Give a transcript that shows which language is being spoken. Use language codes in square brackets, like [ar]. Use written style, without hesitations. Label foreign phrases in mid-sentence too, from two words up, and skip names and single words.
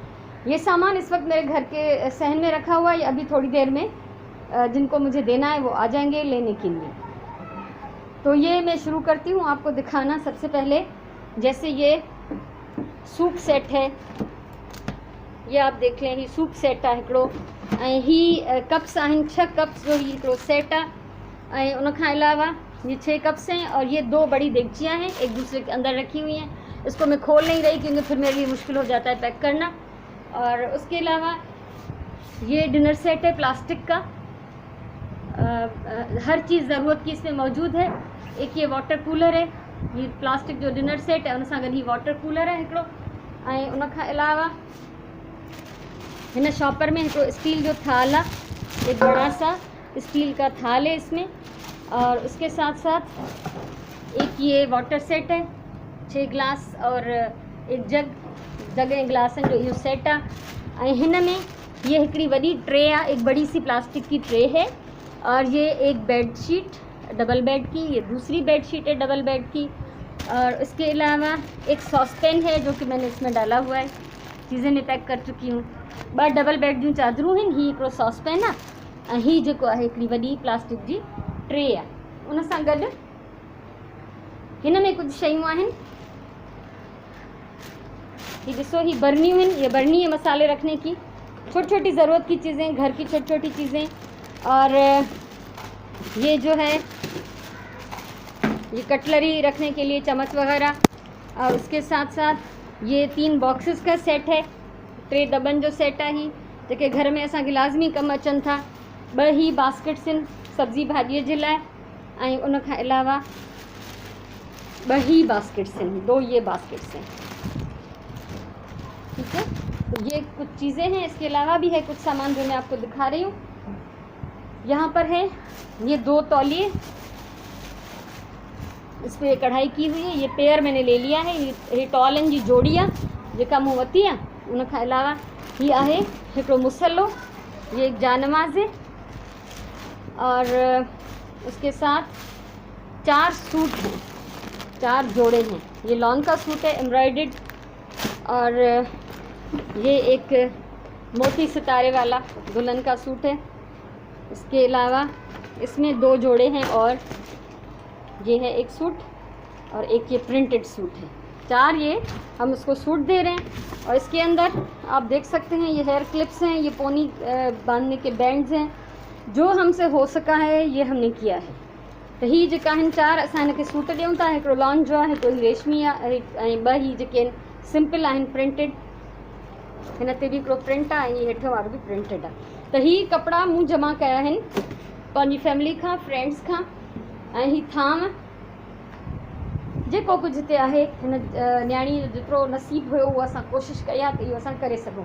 [ur] یہ سامان اس وقت میرے گھر کے صحن میں رکھا ہوا ہے. ابھی تھوڑی دیر میں جن کو مجھے دینا ہے وہ آ جائیں گے لینے کے لیے. تو یہ میں شروع کرتی ہوں آپ کو دکھانا. سب سے پہلے جیسے یہ سوپ سیٹ ہے، یہ آپ دیکھ لیں, [sd] ही सूप सेट आहे हिकिड़ो, ऐं ही कप्स आहिनि, 6 कप्स जो ही हिकिड़ो सेट आहे। ऐं उन खां अलावा [ur] یہ 6 کپس ہیں اور یہ 2 بڑی دیگچیاں ہیں، ایک دوسرے کے اندر رکھی ہوئی ہیں. اس کو میں کھول نہیں رہی کیونکہ پھر میرے لیے مشکل ہو جاتا ہے پیک کرنا۔ اور اس کے علاوہ یہ ڈنر سیٹ ہے پلاسٹک کا، ہر چیز ضرورت کی اس میں موجود ہے. ایک یہ واٹر کولر ہے، یہ پلاسٹک جو ڈنر سیٹ ہے [sd] उन सां गॾु ही वाटर कूलर है हिकिड़ो। ऐं उन खां अलावा हिन शॉपर में हिकिड़ो स्टील जो थाल आहे, [ur] ایک بڑا سا اسٹیل کا تھال ہے اس میں. اور اس کے ساتھ ساتھ ایک یہ واٹر سیٹ ہے، 6 گلاس اور ایک جگ [sd] ऐं गिलासनि जो इहो सेट आहे। ऐं हिन में ये हिकिड़ी वॾी ट्रे आहे, [ur] ایک بڑی سی پلاسٹک کی ٹرے ہے. اور یہ ایک بیڈشیٹ ڈبل بیڈ کی، یہ دوسری بیڈشیٹ ہے ڈبل بیڈ کی. اور اس کے علاوہ ایک ساس پین ہے جو کہ میں نے اس میں ڈالا ہوا ہے، چیزیں میں پیک کر چکی ہوں. [sd] 2 डबल बेड जूं चादरूं आहिनि, ही हिकिड़ो सॉसपैन आहे, ऐं ही जेको आहे हिकिड़ी वॾी प्लास्टिक जी ट्रे आहे। उन सां गॾु हिन में कुझु शयूं आहिनि, ये ॾिसो, ही बर्नियूं आहिनि, [ur] یہ برنی ہے مسالے رکھنے کی، چھوٹی چھوٹی ضرورت کی چیزیں، گھر کی چھوٹی چھوٹی چیزیں. اور یہ جو ہے یہ کٹلری رکھنے کے لیے، چمچ وغیرہ. اور اس کے ساتھ ساتھ یہ 3 باکسز کا سیٹ ہے, [sd] 3 दॿनि जो सेट आहे, ही जेके घर में असांखे लाज़मी कमु अचनि था। 2 ही बास्केट्स आहिनि सब्ज़ी भाॼीअ जे लाइ, ऐं उन खां अलावा 2 ही बास्केट्स आहिनि, [ur] 2 یہ باسکٹس ہیں. ٹھیک ہے، تو یہ کچھ چیزیں ہیں. اس کے علاوہ بھی ہے کچھ سامان جو میں آپ کو دکھا رہی ہوں۔ یہاں پر ہے یہ 2 تولیے، اس پر کڑھائی کی ہوئی ہے، یہ پیئر میں نے لے لیا ہے. [sd] ये टॉलन जी जोड़ी आहे जेका मूं वरिती आहे। उन खां अलावा ही आहे हिकिड़ो मुसलो, [ur] یہ ایک جائے نماز ہے. اور اس کے ساتھ 4 سوٹ ہیں، 4 جوڑے ہیں. یہ لان کا سوٹ ہے ایمبرائیڈرڈ، اور یہ ایک موتی ستارے والا دلہن کا سوٹ ہے. اس کے علاوہ اس میں 2 جوڑے ہیں، اور یہ ہے ایک سوٹ اور ایک یہ پرنٹڈ سوٹ ہے. 4 یہ ہم اس کو سوٹ دے رہے ہیں. اور اس کے اندر آپ دیکھ سکتے ہیں یہ ہیئر کلپس ہیں، یہ پونی باندھنے کے بینڈز ہیں. جو ہم سے ہو سکا ہے یہ ہم نے کیا ہے. [sd] तो ही जेका आहिनि 4 असां हिनखे सूट ॾियूं था। हिकिड़ो लॉन जो आहे, हिकिड़ो रेशमी आहे ऐं 2 ही जेके आहिनि सिंपल आहिनि प्रिंटेड। हिन ते बि हिकिड़ो प्रिंट आहे ऐं हेठि वारो बि प्रिंटेड आहे। त ही कपिड़ा मूं जमा कया आहिनि पंहिंजी फैमिली खां, फ्रेंड्स खां। ऐं ही थांव जेको कुझु हिते आहे हिन न्याणी जो जेतिरो नसीबु हुयो उहो असां कोशिशि कई आहे त इहो असां करे सघूं।